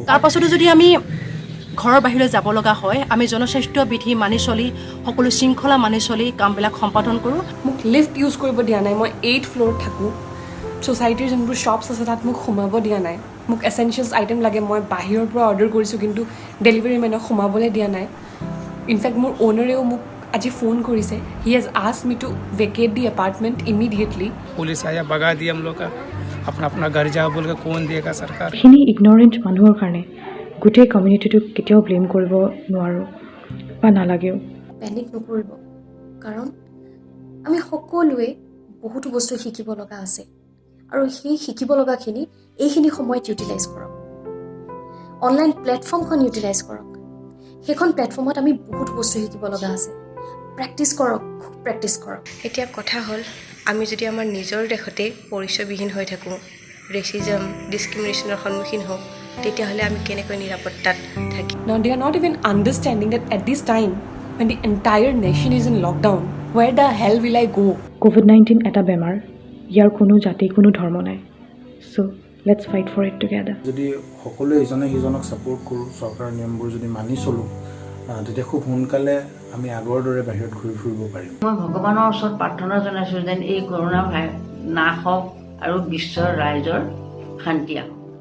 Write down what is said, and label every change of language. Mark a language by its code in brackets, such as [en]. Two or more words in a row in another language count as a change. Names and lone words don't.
[as] তাৰ পাছতো যদি আমি ঘৰৰ বাহিৰলৈ যাব লগা হয়, আমি জনস্বাস্থ্য বিধি মানি চলি, সকলো শৃংখলা মানি চলি কামবিলাক সম্পাদন কৰোঁ। মোক [en] lift use [as] কৰিব দিয়া নাই, মই 8th ফ্ল'ৰত থাকোঁ। ছ'চাইটিৰ যোনবোৰ শ্বপছ আছে তাত মোক সোমাব দিয়া নাই। মোক [en] essentials item [as] লাগে, মই বাহিৰৰ পৰা অৰ্ডাৰ কৰিছোঁ কিন্তু [en] delivery men [as] সোমাবলৈ দিয়া নাই। ইনফেক্ট মোৰ অ'নাৰেও মোক আজি ফোন কৰিছে, [en] He has asked me to vacate the apartment immediately. [hi] पुलिस आया भगा दिया हम लोग का, अपना अपना घर जाओ बोल के कौन देगा सरकार। [as] এইখিনি ইগনৰেণ্ট মানুহৰ কাৰণে গোটেই কমিউনিটিটোক কেতিয়াও ব্লেম কৰিব নোৱাৰোঁ বা নালাগেও। পেনিক নকৰিব, কাৰণ আমি সকলোৱে বহুতো বস্তু শিকিব লগা আছে আৰু সেই শিকিব লগাখিনি এইখিনি সময়ত ইউটিলাইজ কৰক। [en] online platform [as] ইউটিলাইজ কৰক, সেইখন প্লেটফৰ্মত আমি বহুত বস্তু শিকিব লগা আছে। প্ৰেক্টিছ কৰক, খুব প্ৰেক্টিছ কৰক। এতিয়া কথা হ'ল, আমি যদি আমাৰ নিজৰ দেশতে পৰিচয়বিহীন হৈ থাকোঁ, [en] racism discrimination [as] সন্মুখীন হওঁ, তেতিয়াহ'লে আমি কেনেকৈ নিৰাপত্তাত থাকিম? [en] Now they are not even understanding that at this time when the entire nation is in lockdown, where the hell will I go? [as] COVID-19 এটা বেমাৰ, ইয়াৰ কোনো জাতি কোনো ধৰ্ম নাই। [en] So let's fight for it together. [as] যদি সকলোৱে ইজনে সিজনক ছাপোৰ্ট কৰোঁ, চৰকাৰৰ নিয়মবোৰ যদি মানি চলোঁ, তেতিয়া খুব সোনকালে আমি আগৰ দৰে বাহিৰত ঘূৰি ফুৰিব পাৰিম। মই ভগৱানৰ ওচৰত প্ৰাৰ্থনা জনাইছোঁ যেন এই কৰোণা নাশ হওক আৰু বিশ্বৰ ৰাইজৰ শান্তি আহক।